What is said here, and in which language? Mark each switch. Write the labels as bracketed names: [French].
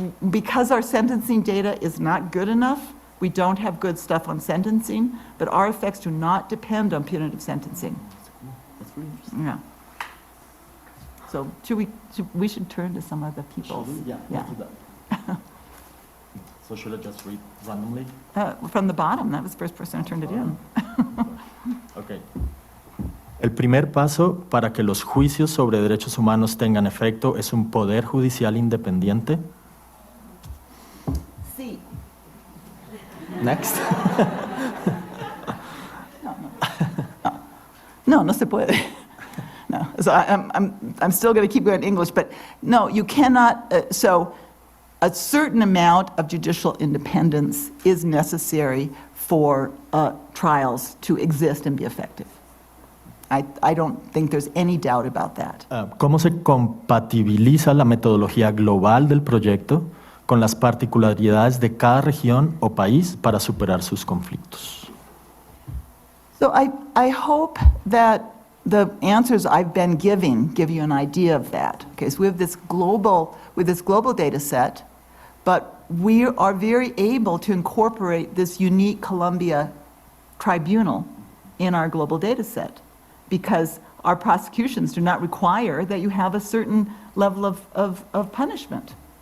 [English] Because our sentencing data is not good enough, we don't have good stuff on sentencing, but our effects do not depend on punitive sentencing. That's really interesting. Yeah. So we should turn to some of the people. Yeah. So should I just read randomly? From the bottom, that was the first person who turned it in. Okay. [Spanish] El primer paso para que los juicios sobre derechos humanos tengan efecto es un poder judicial independiente. Sí. [English] Next. [Spanish] No se puede. No. [English] So I'm still going to keep going in English, but no, you cannot. So a certain amount of judicial independence is necessary for trials to exist and be effective. I don't think there's any doubt about that. [Spanish] ¿Cómo se compatibiliza la metodología global del proyecto con las particularidades de cada región o país para superar sus conflictos? [English] So I hope that the answers I've been giving give you an idea of that. Okay, so we have this global data set, but we are very able to incorporate this unique Colombia tribunal in our global data set, because our prosecutions do not require that you have a certain level of punishment.